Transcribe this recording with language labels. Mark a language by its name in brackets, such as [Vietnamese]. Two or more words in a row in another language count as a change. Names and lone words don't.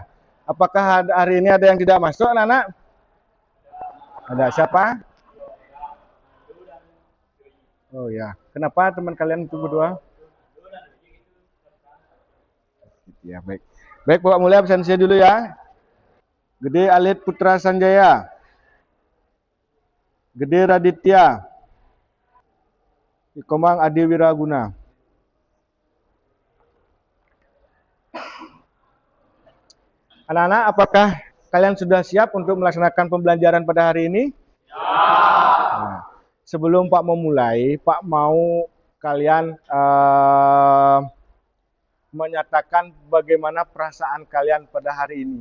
[Indonesian] Apakah hari ini ada yang tidak masuk, anak-anak? Ada siapa? Oh ya. Kenapa teman kalian itu berdua? Ya, baik. Baik, Bapak mulai absensi dulu ya. Gede Alit Putra Sanjaya. Gede Raditya. Komang Adi Wiraguna. Anak-anak, apakah kalian sudah siap untuk melaksanakan pembelajaran pada hari ini? Ya. Nah, sebelum Pak memulai, Pak mau kalian menyatakan bagaimana perasaan kalian pada hari ini.